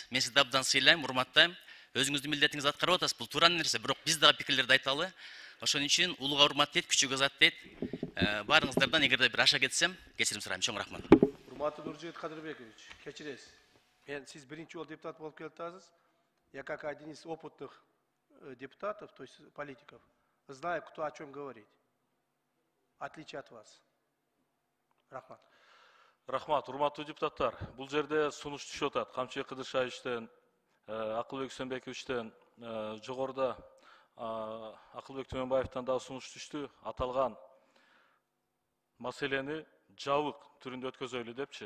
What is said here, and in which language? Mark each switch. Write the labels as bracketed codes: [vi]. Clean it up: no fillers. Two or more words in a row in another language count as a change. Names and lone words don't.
[ky] Мен сизди абдан сыйлайм, урматтайм. Өзүңүздүн милдетиңизди аткарып атасыз. Бул туура нерсе, бирок биз дагы пикирлерди айталы. Ошон үчүн улууга урмат дейт, күчүгө зат дейт. Баарыңыздардан эгерде бир аша кетсем, кечирим сурайм. Чоң рахмат. Урматтуу Нуржигит Кадырбекович, кечиресиз. Сиз биринчи жолу депутат болуп келатасыз. [ru] Я как один из опытных депутатов, то есть политиков, знаю, кто о чем говорит. Отличие от вас. [ky] Рахмат. Рахмат, урматтуу депутаттар. Бул жерде сунуш түшүп атат. Камчыбек Кыдыршаевичтен, Акылбек Үсөнбековичтен, жогоруда Акылбек Төмөнбаевтан дагы сунуш түштү. Аталган маселени жабык түрүндө өткөзөлү депчи.